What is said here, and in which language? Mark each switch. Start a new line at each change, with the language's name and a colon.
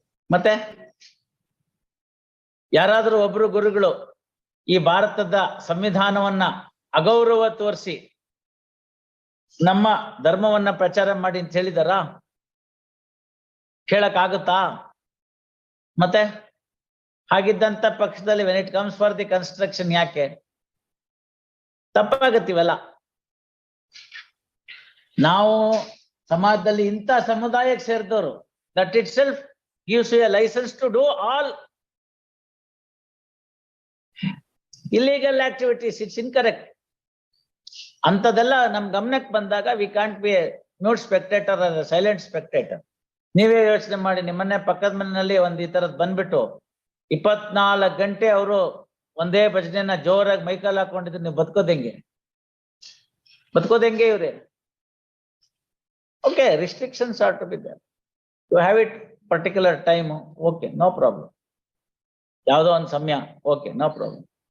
Kannada: ಮತ್ತೆ ಯಾರಾದರೂ ಒಬ್ರು ಗುರುಗಳು ಈ ಭಾರತದ ಸಂವಿಧಾನವನ್ನ ಅಗೌರವ ತೋರಿಸಿ ನಮ್ಮ ಧರ್ಮವನ್ನ ಪ್ರಚಾರ ಮಾಡಿ ಅಂತ ಹೇಳಿದಾರ? ಹೇಳಕ್ಕಾಗುತ್ತಾ? ಮತ್ತೆ ಹಾಗಿದ್ದಂತ ಪಕ್ಷದಲ್ಲಿ
English: when it comes for the construction
Kannada: ಯಾಕೆ ತಪ್ಪಾಗತ್ತಿವಲ್ಲ? ನಾವು ಸಮಾಜದಲ್ಲಿ ಇಂಥ ಸಮುದಾಯಕ್ಕೆ ಸೇರಿದವರು,
English: That itself gives you a license to do all illegal activities. It's incorrect.
Kannada: ಅಂತದೆಲ್ಲ ನಮ್ ಗಮನಕ್ಕೆ ಬಂದಾಗ
English: we can't be a mute spectator or a silent spectator.
Kannada: ನೀವೇ ಯೋಚನೆ ಮಾಡಿ, ನಿಮ್ಮನ್ನೇ ಪಕ್ಕದ ಮನೆಯಲ್ಲಿ ಒಂದ್ ಈ ತರದ್ ಬಂದ್ಬಿಟ್ಟು 24 ಗಂಟೆ ಅವರು ಒಂದೇ ಭಜನೆನ ಜೋರಾಗಿ ಮೈಕಲ್ ಹಾಕೊಂಡಿದ್ರೆ ನೀವು ಬದುಕೋದೆಂಗೆ ಇವ್ರೆ?
English: Okay, restrictions are to be there. You have it particular time, okay, no problem.
Kannada: ಯಾವ್ದೋ ಒಂದು ಸಮಯ,
English: okay, no problem.